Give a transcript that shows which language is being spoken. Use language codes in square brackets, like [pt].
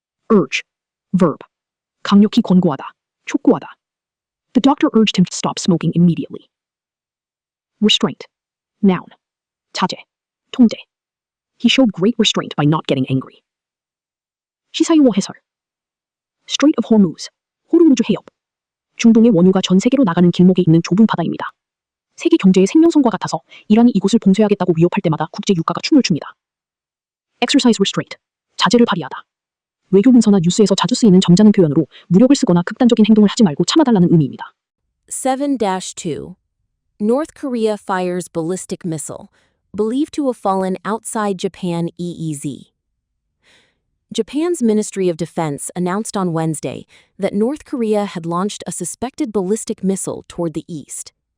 [en] Urge. Verb. [ko] 강력히 권고하다. 촉구하다. [en] The doctor urged him to stop smoking immediately. Restraint. Noun. [ko] 자제. 통제. [en] He showed great restraint by not getting angry. [ko] 시사용어 해설. Strait of Hormuz. 호르무즈 해협. 중동의 원유가 전 세계로 나가는 길목에 있는 좁은 바다입니다. 세계 경제의 생명선과 같아서 이란이 이곳을 봉쇄하겠다고 위협할 때마다 국제 유가가 춤을 춥니다. [en] Exercise restraint. [ko] 자제를 발휘하다. 외교 문서나 뉴스에서 자주 쓰이는 점잖은 표현으로 무력을 쓰거나 극단적인 행동을 하지 말고 참아달라는 의미입니다. 7-2. [en] North Korea fires ballistic missile, believed to have fallen outside Japan EEZ. Japan's Ministry of Defense announced on Wednesday that North Korea had launched a suspected ballistic missile toward the east.